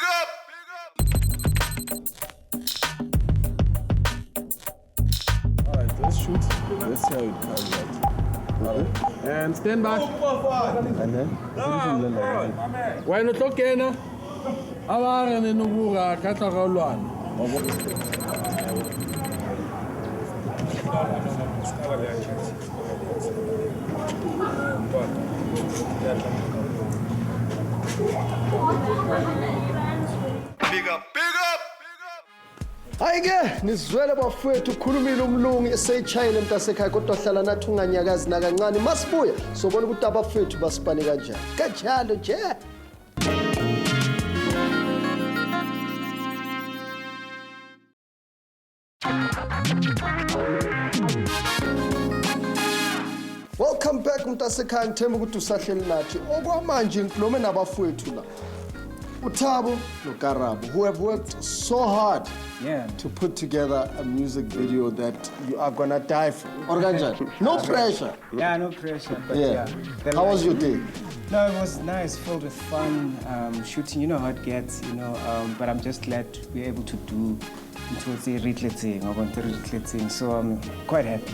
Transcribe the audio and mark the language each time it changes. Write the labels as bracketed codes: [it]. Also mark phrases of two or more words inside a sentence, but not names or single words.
[en] Alright, let's shoot. Let's see how it comes out. Okay. And stand back. And then? Why not look in? Aware ne no bua ka tla ga lwana. Big up, big up! [zu] Hayike nizwele bafowethu khulumile umlungu eseyitshayile mntasekhaya kodwa hlala nathi unganyakazi nakancane masibuya sobona ukuthi abafowethu basipane kanjani kanjalo nje. Welcome back mntasekhaya ngithemba ukuthi usahleli nathi okwamanje ngikhulume nabafowethu la Tabo no Karabo, [en] who have worked so hard to put together a music video that you are gonna die for. No pressure. Yeah, no pressure. But yeah. How was your day? No, it was nice, filled with fun, shooting. You know how it gets, you know. But I'm just glad we're able to do so I'm quite happy.